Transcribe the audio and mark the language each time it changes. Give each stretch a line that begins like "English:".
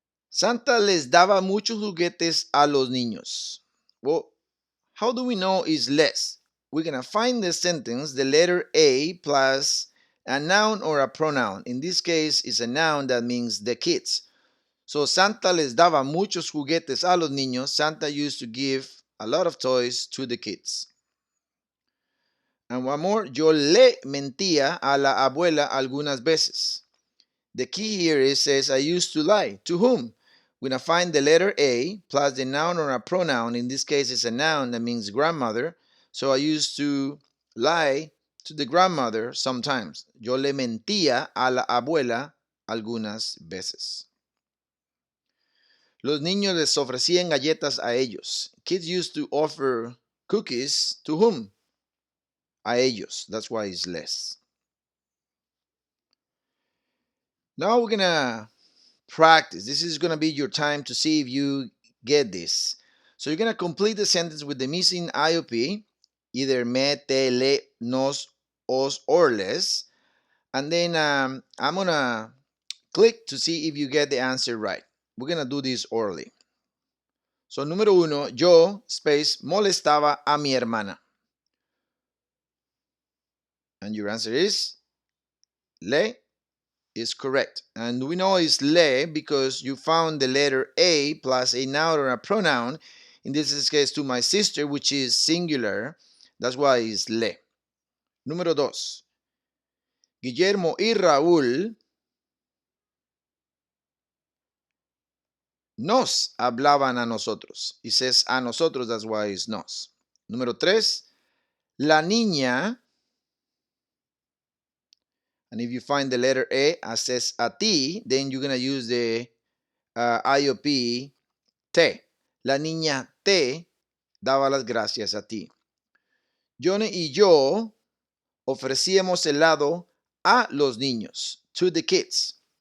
Spanish: Santa les daba muchos juguetes a los niños.
English: Well, how do we know is les? We're going to find the sentence, the letter A plus a noun or a pronoun. In this case, it's a noun that means the kids.
Spanish: So Santa les daba muchos juguetes a los niños.
English: Santa used to give a lot of toys to the kids. And one more,
Spanish: yo le mentía a la abuela algunas veces.
English: The key here is says I used to lie. To whom? We're going to find the letter A plus the noun or a pronoun. In this case, it's a noun that means grandmother. So I used to lie to the grandmother sometimes.
Spanish: Yo le mentía a la abuela algunas veces. Los niños les ofrecían galletas a ellos.
English: Kids used to offer cookies to whom?
Spanish: A ellos.
English: That's why it's les. Now we're going to practice. This is going to be your time to see if you get this. So you're going to complete the sentence with the missing IOP, either me, te, le, nos, os, or les. And then I'm going to click to see if you get the answer right. We're going to do this orally. So, número 1, yo, space,
Spanish: molestaba a mi hermana.
English: And your answer is le is correct. And we know it's le because you found the letter A plus a noun or a pronoun. In this case, to my sister, which is singular. That's why it's le. Número 2.
Spanish: Guillermo y Raúl nos hablaban a nosotros.
English: It says
Spanish: a nosotros,
English: that's why it's nos. Número 3. La niña, and if you find the letter A, says
Spanish: a ti,
English: then you're going to use the IOP te.
Spanish: La niña te daba las gracias a ti. Johnny y yo ofrecíamos helado a los niños,
English: to the kids.